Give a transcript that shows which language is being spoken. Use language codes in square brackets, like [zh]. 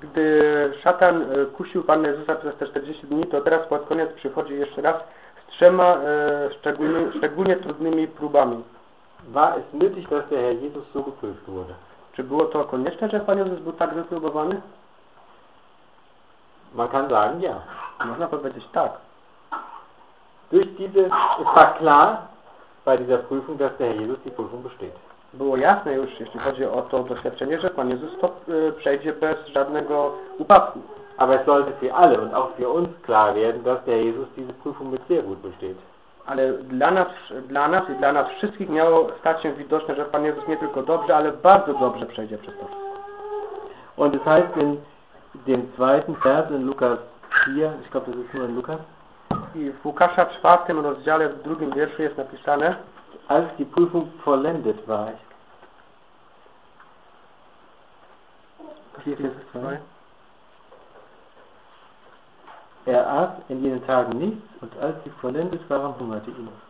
[pl] Gdy Szatan kusił Pana Jezusa przez te 40 dni, to teraz pod koniec przychodzi jeszcze raz z trzema szczególnie trudnymi próbami. [de] War es nötig, dass der Herr Jesus so geprüft wurde? [pl] Czy było to konieczne, że Pan Jezus był tak wypróbowany? [de] Man kann sagen, ja. [pl] Można powiedzieć tak. [de] Durch diese war klar bei dieser Prüfung, dass der Herr Jezus die Prüfung besteht. [pl] Było jasne już, jeśli chodzi o to doświadczenie, że Pan Jezus to przejdzie bez żadnego upadku. [de] Aber es sollte für alle und auch für uns klar werden, dass der Jezus diese Prüfung mit sehr gut besteht. [pl] Ale dla nas i dla nas wszystkich miało stać się widoczne, że Pan Jezus nie tylko dobrze, ale bardzo dobrze przejdzie przez to. [de] Und es heißt in dem zweiten Vers in Lukas 4, ich glaube, das ist nur in Lukas. [pl] I w Łukasza 4 rozdziale, w drugim wierszu jest napisane, [de] als die Prüfung vollendet war. Ich... 4, Er aß in jenen Tagen nichts und als sie vollendet waren, hungerte ihn.